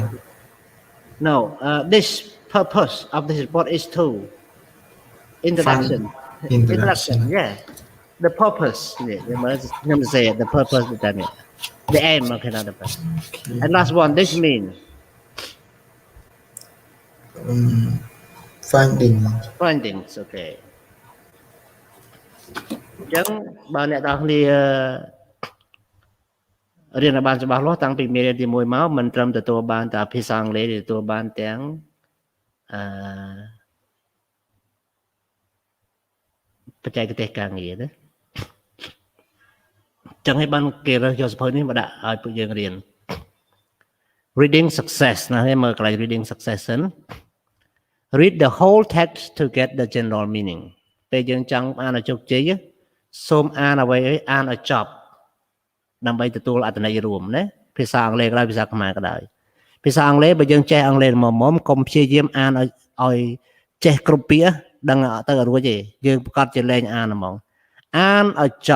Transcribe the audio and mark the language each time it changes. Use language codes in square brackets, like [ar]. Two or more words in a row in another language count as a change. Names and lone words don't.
[en] no, this purpose of this report is to introduction. Introduction. Yeah. The purpose. Yeah, you must say it, the purpose of that. The aim, okay, not the purpose. And last one, this means findings, okay. [km] អញ្ចឹងបើអ្នកទាំងគ្នារៀនឲ្យបានច្បាស់លាស់តាំងពីមេរៀនទី1មកមិនត្រឹមទទួលបានតែភាសាអង់គ្លេសទេទទួលបានទាំងបច្ចេកទេសការងារណា អញ្ចឹងឲ្យបានគេរើសយកសភៅនេះមកដាក់ឲ្យពួកយើងរៀន [en] reading success [km] ណាហើយមើលកន្លែង [en] reading success [km] សិន read [en] the whole text to get the general meaning [km] ពេលយើងចង់អានឲ្យជោគជ័យសូមអានអ្វីអានឲ្យចប់ដើម្បីទទួលអត្ថន័យរួមណាភាសាអង់គ្លេសក៏ដោយភាសាខ្មែរក៏ដោយភាសាអង់គ្លេសបើយើងចេះអង់គ្លេសមុំកុំព្យាយាមអានឲ្យចេះគ្រប់ពាក្យដឹងទៅរួចទេយើងប្រកាសជាលែងអានហ្មងអានឲ្យច